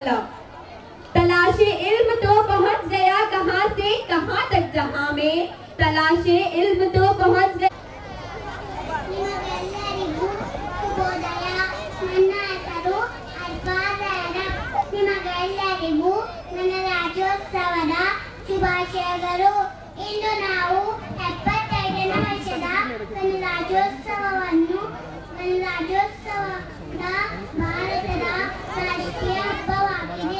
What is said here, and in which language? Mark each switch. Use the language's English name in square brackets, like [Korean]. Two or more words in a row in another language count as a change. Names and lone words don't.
[Hindi] तलाशे इल्म तो पहुंच गया कहां से कहां तक जहां में तलाशे इल्म तो पहुंच गया [Kannada] ನಿಮಗೆಲ್ಲರಿಗೂ ಶುಭೋದಯ. ನನ್ನ ಹೆಸರು ಅಲ್ಫಾಜ್ ಅರಬ್. ನಿಮಗೆಲ್ಲರಿಗೂ ನನ್ನ ರಾಜ್ಯೋತ್ಸವದ ಶುಭಾಶಯಗಳು. ಇಂದು ನಾವು 75ನೇ ವರ್ಷದ ಗಣರಾಜ್ಯೋತ್ಸವದ ಭಾರತದ ರಾಷ್ಟ್ರೀಯ ಹಬ್ಬವಾಗಿದೆ.